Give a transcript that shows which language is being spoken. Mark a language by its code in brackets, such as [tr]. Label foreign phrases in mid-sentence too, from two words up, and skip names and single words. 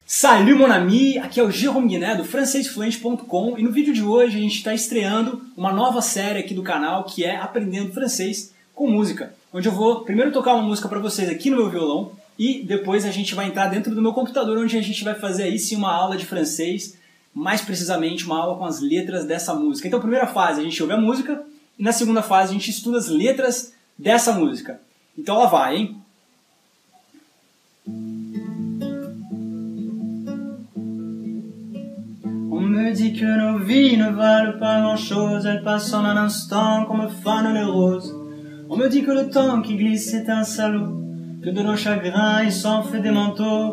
[fr] Salut mon ami, [pt] aqui é o Jérôme Guiné do francesfluente.com e no vídeo de hoje a gente está estreando uma nova série aqui do canal que é Aprendendo Francês com Música, onde eu vou primeiro tocar uma música para vocês aqui no meu violão e depois a gente vai entrar dentro do meu computador onde a gente vai fazer aí sim uma aula de francês, mais precisamente uma aula com as letras dessa música. Então, primeira fase a gente ouve a música e na segunda fase a gente estuda as letras dessa música. Então ela vai, hein? [fr] On me dit que nos vies ne valent pas grand-chose, elles passent en un instant comme fanent les roses. On me dit que le temps qui glisse est un salaud, que de nos chagrins il s'en fait des manteaux.